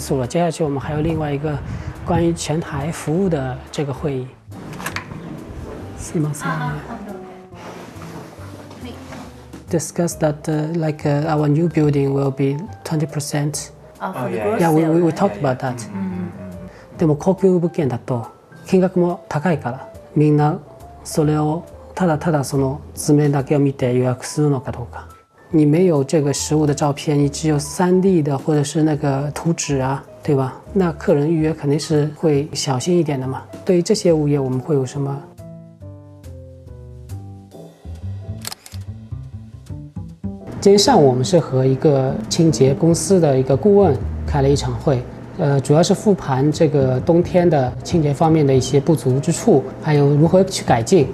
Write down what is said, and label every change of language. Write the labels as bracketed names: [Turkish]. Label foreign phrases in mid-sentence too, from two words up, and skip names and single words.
[Chinese] 束了，接下去我们还有另外一个关于前台服务的这个会议。 [English] すいません。Discuss that our new building will be 20%. Yeah, we talked about that. [Japanese] でも高級物件だと金額も高いからみんなそれをただその図面だけを見て予約するのかどうか。 [Chinese] 你没有这个实物的照片，你只有3D 的或者是那个图纸啊，对吧？那客人预约肯定是会小心一点的嘛。对于这些物业，我们会有什么？今天上午我们是和一个清洁公司的一个顾问开了一场会，主要是复盘这个冬天的清洁方面的一些不足之处，还有如何去改进。